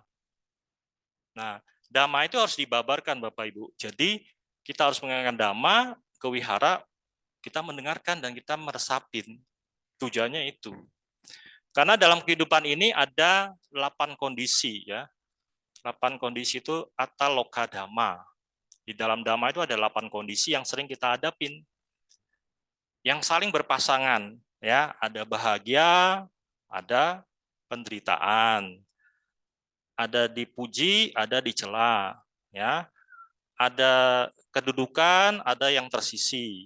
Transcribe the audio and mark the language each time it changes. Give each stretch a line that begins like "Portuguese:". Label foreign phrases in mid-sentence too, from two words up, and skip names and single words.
Indonesian: Nah, dhamma itu harus dibabarkan Bapak Ibu. Jadi kita harus mendengarkan dhamma ke wihara, kita mendengarkan dan kita meresapin. Tujuannya itu. Karena dalam kehidupan ini ada 8 kondisi ya. 8 kondisi itu
Pali: atta loka dhamma.
Indonesian: Di dalam dhamma itu ada 8 kondisi yang sering kita hadapin. Yang saling berpasangan ya, ada bahagia, ada penderitaan. Ada dipuji, ada dicela, ya. Ada kedudukan, ada yang tersisi.